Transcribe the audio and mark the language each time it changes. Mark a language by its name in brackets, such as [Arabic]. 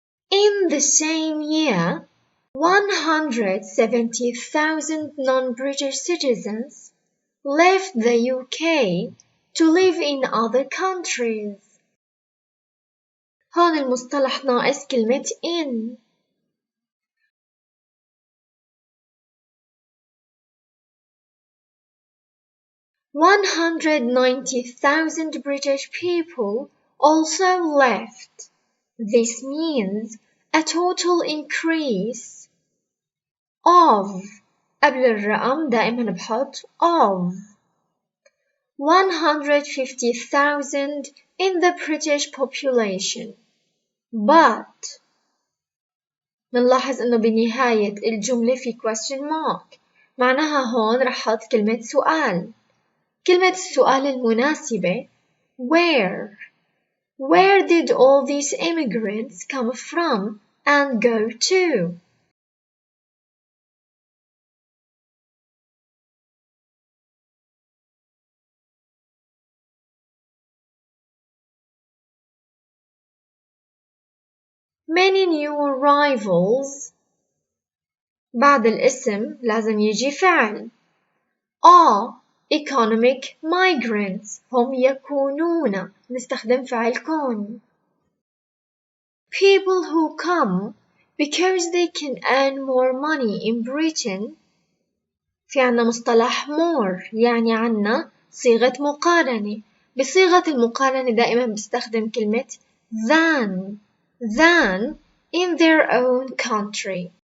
[English] In the same year, 170,000 non-British citizens left the UK to live in other countries. [Arabic] هون المصطلح ناقص كلمة in. [English] $190,000 British people also left. This means a total increase of [Arabic] قبل الرقم دائما بحط [English] of 150,000 in the British population. [Arabic] But منلاحظ إنه بنهاية الجملة في question mark معناها هون رح حط كلمة سؤال. كلمة السؤال المناسبة where. [English] Where did all these immigrants come from and go to? Many new arrivals [Arabic] بعد الاسم لازم يجي فعل [English] are economic migrants [Arabic] هم يكونون نستخدم فعل كون. [English] People who come because they can earn more money in Britain. [Arabic] في عنا مصطلح more يعني عنا صيغة مقارنة. بصيغة المقارنة دائما بستخدم كلمة than [English] in their own country.